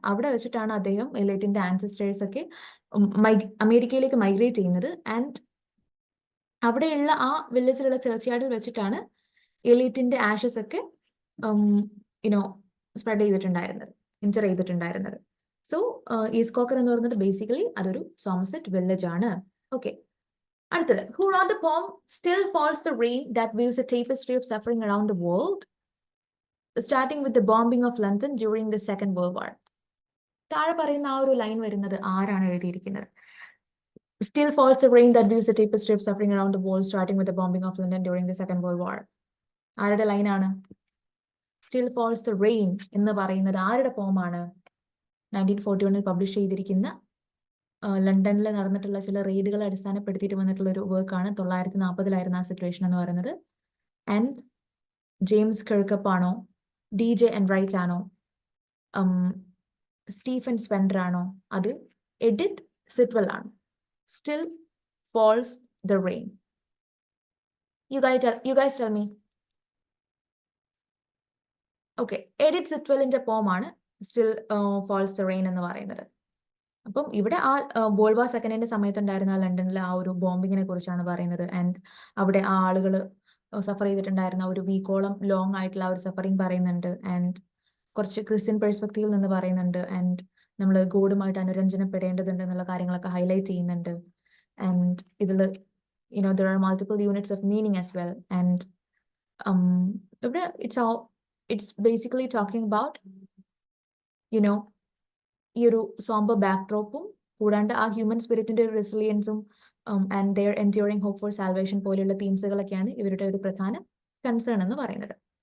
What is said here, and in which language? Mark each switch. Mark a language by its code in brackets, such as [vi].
[ml] അവിടെ വെച്ചിട്ടാണ് അദ്ദേഹം എലൈറ്റിന്റെ ആൻസിസ്റ്റേഴ്സ് ഒക്കെ അമേരിക്കയിലേക്ക് മൈഗ്രേറ്റ് ചെയ്യുന്നത്. ആൻഡ് അവിടെയുള്ള ആ വില്ലേജിലുള്ള ചേർച്ച് യാർഡിൽ വെച്ചിട്ടാണ് എലീറ്റിന്റെ ആഷസ് ഒക്കെ യുനോ സ്പ്രെഡ് ചെയ്തിട്ടുണ്ടായിരുന്നത്, ഇന്റർ ചെയ്തിട്ടുണ്ടായിരുന്നത്. സോ ഈസ്കോക്കർ എന്ന് പറയുന്നത് ബേസിക്കലി അതൊരു സോമർസെറ്റ് വില്ലേജ് ആണ്. [en] Okay, അടുത്തത്, who wrote the poem Still Falls the Rain that weaves a tapestry of suffering around the world, starting with the bombing of London during the Second World War. [ml] താഴെ പറയുന്ന ആ ഒരു line വരുന്നത് ആരാണ് എഴുതിയിരിക്കുന്നത്? [en] Still falls the rain that weaves a tapestry of suffering around the world, starting with the bombing of London during the Second World War. [ml] ആരുടെ ലൈനാണ്? Still falls the rain എന്ന് പറയുന്നത് ആരുടെ പോമാണ്? 1941 പബ്ലിഷ് ചെയ്തിരിക്കുന്ന ലണ്ടനിൽ നടന്നിട്ടുള്ള ചില റെയ്ഡുകളെ അടിസ്ഥാനപ്പെടുത്തിയിട്ട് വന്നിട്ടുള്ള ഒരു വർക്കാണ്. 1940 ആ സിറ്റുവേഷൻ എന്ന് പറയുന്നത്. ആൻഡ് ജെയിംസ് കിർക്കപ്പ് ആണോ, DJ എൻറൈറ്റ് ആണോ, സ്റ്റീഫൻ സ്പെൻഡർ ആണോ? അത് എഡിത്ത് സിറ്റ്വെൽ ആണ്. Still falls the rain. [en] You guys tell me. [ml] Okay, Edith സിറ്റ്വെലിന്റെ പോമാണ് Still falls the rain എന്ന് പറയുന്നത്. അപ്പം ഇവിടെ ആ വേൾഡ് വാർ സെക്കൻഡിന്റെ സമയത്തുണ്ടായിരുന്ന ലണ്ടനിലെ ആ ഒരു ബോംബിങ്ങിനെ കുറിച്ചാണ് പറയുന്നത്. ആൻഡ് അവിടെ ആ ആളുകൾ സഫർ ചെയ്തിട്ടുണ്ടായിരുന്ന ഒരു വീക്കോളം ലോങ് ആയിട്ടുള്ള ആ ഒരു സഫറിങ് പറയുന്നുണ്ട്. ആൻഡ് കുറച്ച് ക്രിസ്ത്യൻ പെർസ്പെക്റ്റീവിൽ നിന്ന് പറയുന്നുണ്ട്. ആൻഡ് നമ്മൾ ഗോഡുമായിട്ട് അനുരഞ്ജനപ്പെടേണ്ടതുണ്ട് എന്നുള്ള കാര്യങ്ങളൊക്കെ ഹൈലൈറ്റ് ചെയ്യുന്നുണ്ട്. [en] And ഇതിൽ there are multiple units of meaning as well. And ഇവിടെ it's basically talking about ഈ ഒരു sombre ബാക്ക്ഡ്രോപ്പും കൂടാണ്ട് ആ ഹ്യൂമൻ സ്പിരിറ്റിന്റെ ഒരു റെസിലിയൻസും and their enduring hope for salvation പോലെയുള്ള തീംസുകളൊക്കെയാണ് [ml] ഇവരുടെ ഒരു പ്രധാന [en] concern [ml] എന്ന് പറയുന്നത്.